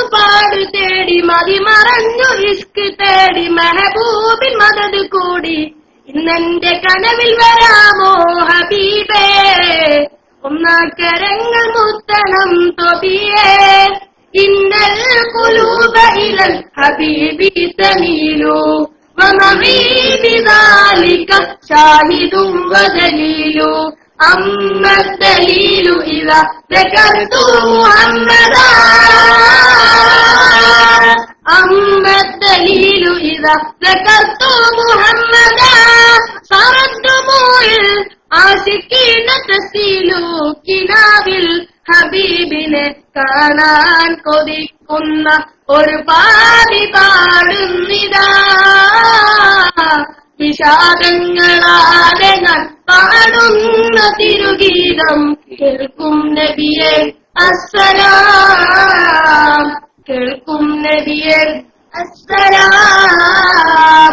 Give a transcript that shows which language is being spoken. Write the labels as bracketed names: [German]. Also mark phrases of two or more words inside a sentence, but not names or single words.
[Malayalam] പാടു തേടി മതി മറഞ്ഞു ഇഷ്ക് തേടി മെഹബൂബിൻ മദത് കൂടി ഇന്നെന്റെ കനവിൽ വരാമോ ഹബീബേ ഒന്നാക്കരങ്ങൾ മുത്തണം തൊബിയേ [Arabic] إن القلوب إلى الحبيب تميل ومعي بذلك شاهد ودليل أما الدليل إذا ذكرت محمدا أما الدليل إذا ذكرت محمدا صارت دموع العاشقين تسيل [Malayalam] കിനാവിൽ ഹബീബിനെ കാണാൻ കൊതിക്കുന്ന ഒരു പാടി പാടുന്നിതാ വിഷാദങ്ങളാലെ ഞാൻ പാടുന്ന തിരുഗീതം കേൾക്കും നബിയെ അസ്സലാം, കേൾക്കും നബിയെ അസ്സലാം.